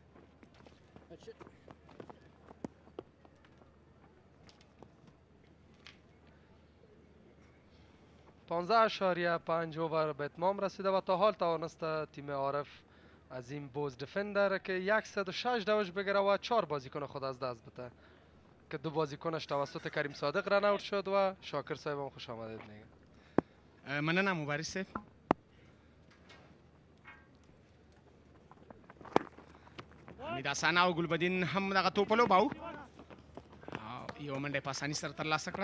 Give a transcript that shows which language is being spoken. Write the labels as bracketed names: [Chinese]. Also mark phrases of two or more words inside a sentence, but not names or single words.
[Persian] پانزده اشاریه 5 اوور به اتمام رسیده و تا حال توانسته تیم عارف عظیم بوز دفندر که 106 دوش بگیره و 4 بازیکن خود از دست بده که 2 بازیکنش توسط کریم صادق [English] run out [Persian] شد و شاکر صاحب هم خوش آمدید میگه. [Pashto] مننه مبارز صاحب. امید حسن او ګلبدین هم دغه توپ ولوباو او یو منډه په اسانۍ سره ترلاسه کړه.